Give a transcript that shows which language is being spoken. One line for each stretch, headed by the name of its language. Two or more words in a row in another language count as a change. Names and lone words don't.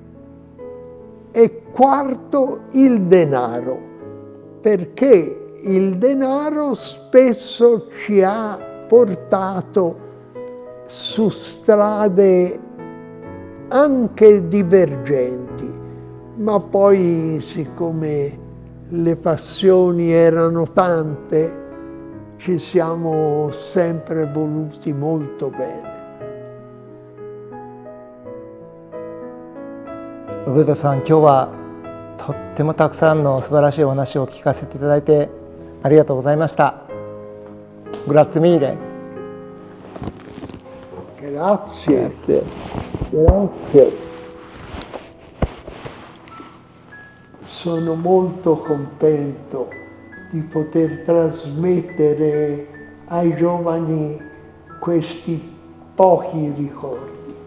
Italian: E quarto, il denaro, perché il denaro spesso ci ha portato su strade anche divergenti, ma poi, siccome le passioni erano tante, ci siamo sempre voluti molto bene.
Japanese: ロベルトさん、今日はとってもたくさんの素晴らしいお話を聞かせていただいてありがとうございました。
Italian: grazie mille. Grazie. Grazie. Sono molto contento di poter trasmettere ai giovani questi pochi ricordi.